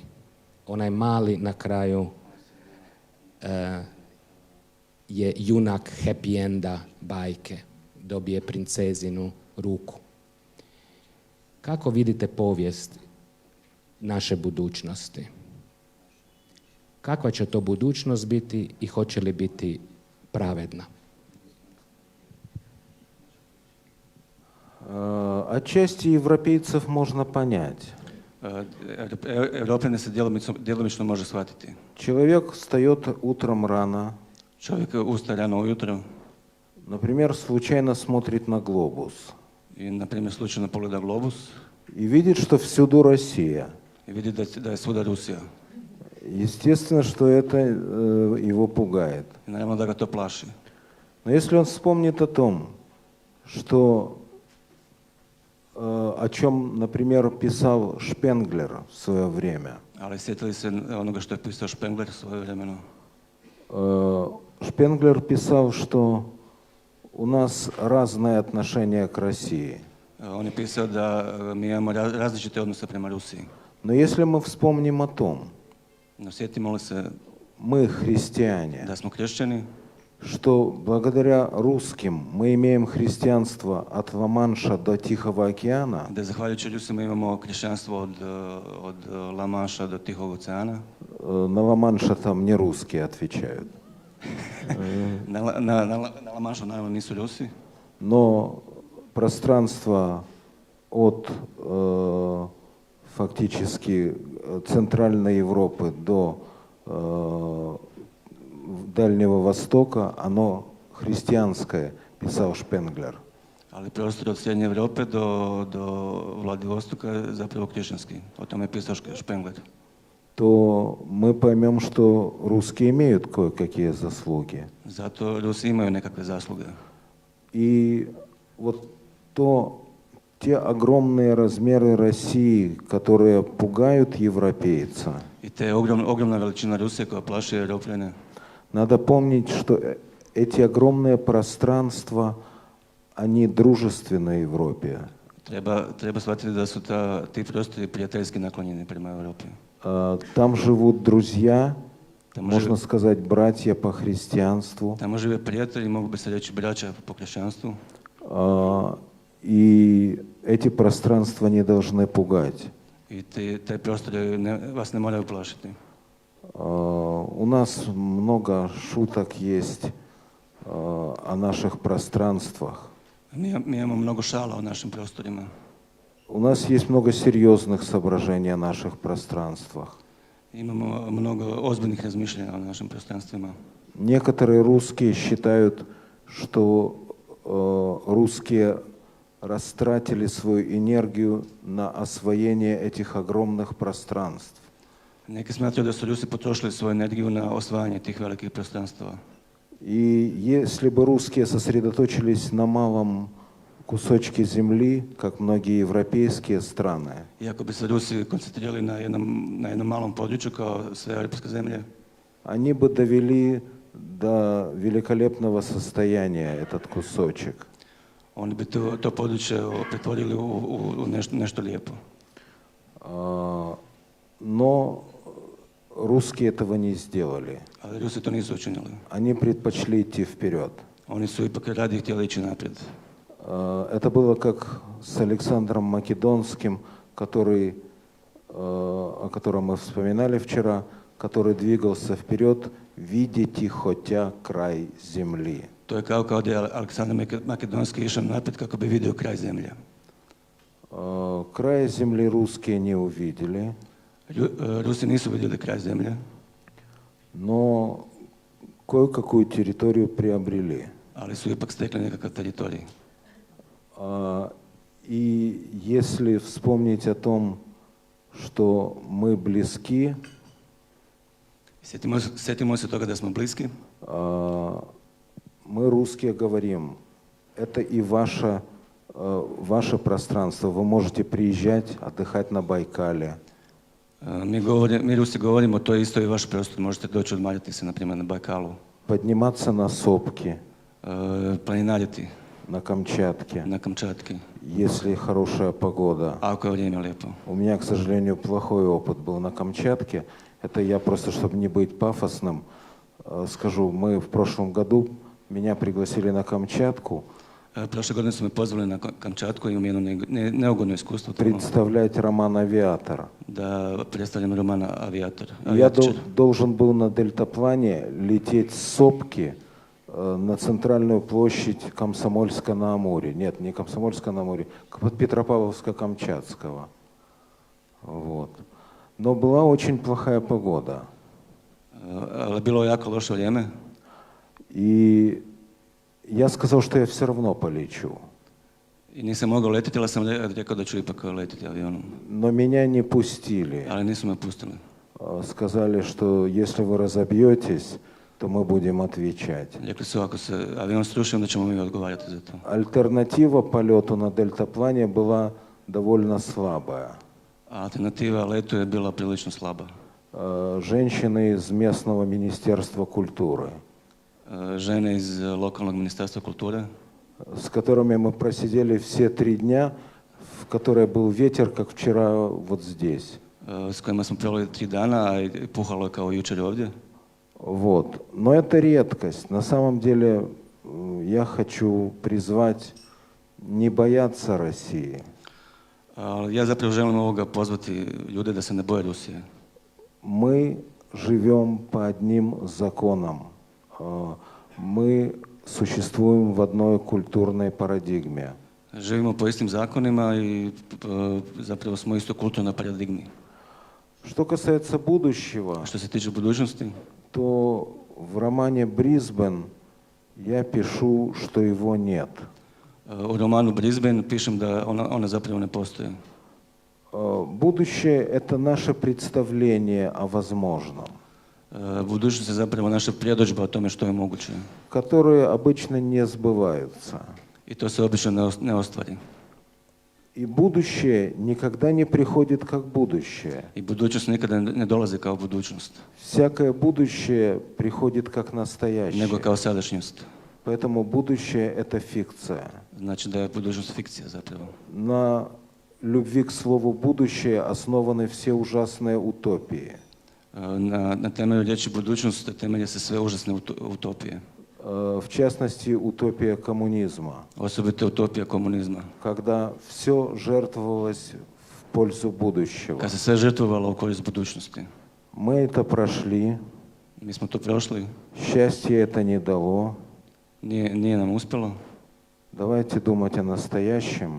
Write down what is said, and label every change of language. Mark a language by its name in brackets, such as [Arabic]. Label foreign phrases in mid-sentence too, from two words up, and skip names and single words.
[Croatian] Onaj mali na kraju je junak [English] happy enda [Croatian] bajke, dobije princezinu ruku. Kako vidite povijest naše budućnosti? Kakva će to budućnost biti i hoće li biti pravedna? [Russian] Отчасти европейцев можно понять. [Croatian] Europljane se djelomično može shvatiti. [Russian] Человек встает утром рано, [Croatian] Čovjek ustaje rano ujutro [Russian] например, случайно смотрит на глобус [Croatian] i, na primjer, slučajno pogleda globus [Russian] и видит, что всюду Россия. [Croatian] i vidi da je svuda Rusija. [Russian] Естественно, что это его пугает. [Croatian] I naravno da ga to plaši. [Russian] Но если он вспомнит о том, что о чем, например, писал Шпенглер в свое время. [Croatian] Ali sjetili se onoga što je pisao Špengler svojevremeno. [Russian] Шпенглер писал, что у нас разное отношение к России. [Croatian] On je pisao da mi imamo različite odnose prema Rusiji. [Russian] Но если мы вспомним о том, [Croatian] No sjetimo li se [Russian] мы христиане, [Croatian] da smo kršćani, [Russian] что благодаря русским мы имеем христианство от Ла-Манша до Тихого океана, [Croatian] da zahvaljujući Rusima imamo kršćanstvo od La Manša do Tihog oceana. [Russian] на Ла-Манша там не русские отвечают, [Croatian] Na La Manšu naravno nisu Rusi, [Russian] но пространство от фактически Центральной Европы до Дальнего Востока, оно христианское, писал Шпенглер, [Croatian] Ali prostor od Srednje Europe do Vladivostoka je zapravo kršćanski. O tome je pisao Špengler. [Russian] то мы поймем, что русские имеют кое-какие заслуги. [Croatian] Zato Rusi imaju nekakve zasluge. [Russian] И вот те огромные размеры России, которые пугают европейца, [Croatian] I te ogromna veličina Rusije koja plaši Europljane. [Russian] надо помнить, что эти огромные пространства, они дружественны Европе. [Croatian] Treba shvatiti da su ti prostori prijateljski naklonjeni prema Europi. [Russian] Там живут друзья, [Croatian] Tamo [Russian] можно [Croatian] žive, [Russian] сказать, братья по христианству. [Croatian] tamo žive prijatelji, mogu bi se reći braća po kršćanstvu. [Russian] И эти пространства не должны пугать. [Croatian] I te prostore vas ne moraju plašiti. [Russian] У нас много шуток есть о наших пространствах. [Croatian] Mi imamo mnogo šala o našim prostorima. [Russian] У нас есть много серьезных соображений о наших пространствах. [Croatian] Imamo mnogo ozbiljnih razmišljanja o našim prostranstvima. [Russian] Некоторые русские считают, что русские растратили свою энергию на освоение этих огромных пространств. [Croatian] Neki smatraju da su Rusi potrošili svoju energiju na osvajanje tih velikih prostranstava. [Russian] И если бы русские сосредоточились на малом кусочке земли, как многие европейские страны, [Croatian] Iako bi se Rusi koncentrirali na jednom malom području kao sve europske zemlje, [Russian] они бы довели до великолепного состояния этот кусочек. [Croatian] oni bi to područje pretvorili u nešto lijepo. [Russian] Но русские этого не сделали. [Croatian] Ali Rusi to nisu učinili. [Russian] Они предпочли идти вперед. [Croatian] Oni su ipak radije htjeli ići naprijed. [Russian] Это было как с Александром Македонским, о котором мы вспоминали вчера, который двигался вперед, видите хотя край земли. [Croatian] To je kao da je Aleksandar Makedonski išao naprijed kako bi vidio kraj zemlje. [Russian] Края земли русские не увидели, [Croatian] Rusi nisu vidjeli kraj zemlje, [Russian] но кое-какую территорию приобрели. [Croatian] ali su ipak stekli nekakav teritorij. [Russian] И если вспомнить о том, что мы близки, [Croatian] Sjetimo se toga da smo bliski. [Russian] мы, русские, говорим, это и ваше пространство. Вы можете приезжать, отдыхать на Байкале. [Croatian] Mi Rusi govorimo, to je isto i vaš prostor, možete doći odmariti se, na primjer, na Bajkalu. [Russian] Подниматься на сопки, [Croatian] Planinariti [Russian] на Камчатке, [Croatian] na Kamčatki, [Russian] если хорошая погода. [Croatian] ako je vrijeme lijepo. [Russian] У меня, к сожалению, плохой опыт был на Камчатке. Это я просто, чтобы не быть пафосным, скажу, мы в прошлом году, меня пригласили на Камчатку [Croatian] Prošle godine su me pozvali na Kamčatku, imam jedno neugodno iskustvo tamo, [Russian] представлять роман «Авиатор». [Croatian] da predstavljam roman Avijator. [Russian] Я должен был на дельтаплане лететь с сопки на центральную площадь Комсомольска-на-Амуре. Нет, не Комсомольска-на-Амуре, Петропавловска-Камчатского. Вот. Но была очень плохая погода. [Croatian] Ali bilo je jako loše vrijeme. [Russian] И я сказал, что я все равно полечу. [Croatian] I nisam mogao letiti, ali sam rekao da ću ipak letiti avionom. [Russian] Но меня не пустили. [Croatian] Ali nisu me pustili. [Russian] Сказали, что если вы разобьетесь, то мы будем отвечать. [Croatian] Rekli su, ako se avion sruši, onda ćemo mi odgovarati za to. [Russian] Альтернатива полету на дельтаплане была довольно слабая. [Croatian] Alternativa letu je bila prilično slaba. [Russian] Женщины из местного министерства культуры, [Croatian] Žene iz lokalnog ministarstva kulture, [Russian] с которыми мы просидели все 3 дня, в которые был ветер, как вчера вот здесь. [Croatian] s kojima smo proveli 3 dana, a i puhalo je kao jučer ovdje. [Russian] Вот. Но это редкость. На самом деле я хочу призвать не бояться России. [Croatian] Ali ja zapravo želim ovoga pozvati ljude da se ne boje Rusije. [Russian] Мы живем по одним законам. Мы существуем в одной культурной парадигме. [Croatian] Živimo po istim zakonima i zapravo smo isto kulturnoj paradigmi. [Russian] Что касается будущего, [Croatian] Što se tiče budućnosti, [Russian] то в романе «Брисбен» я пишу, что его нет. [Croatian] U romanu Brisbane pišem da ona zapravo ne postoji. [Russian] Будущее – это наше представление о возможном, [Croatian] Budućnost je zapravo naša predodžba o tome što je moguće. [Russian] которые обычно не сбываются. [Croatian] I to se obično ne ostvari. [Russian] И будущее никогда не приходит как будущее. [Croatian] I budućnost nikada ne dolazi kao budućnost, [Russian] Всякое будущее приходит как [Croatian] nego [Russian] настоящее. [Croatian] kao sadašnjost. [Russian] Поэтому будущее – это фикция. [Croatian] Znači da je budućnost fikcija zapravo. [Russian] На любви к слову «будущее» основаны все ужасные утопии. [Croatian] Na temelju riječi budućnost temelje se sve užasne utopije. [Russian] В частности, утопия коммунизма, [Croatian] Osobito utopija komunizma. [Russian] когда все жертвовалось в пользу будущего. [Croatian] Kad se sve žrtvovalo u korist budućnosti. [Russian] Мы это прошли, [Croatian] Mi smo to prošli, [Russian] счастье это не дало. [Croatian] nije nam uspjelo. [Russian] Давайте думать о настоящем,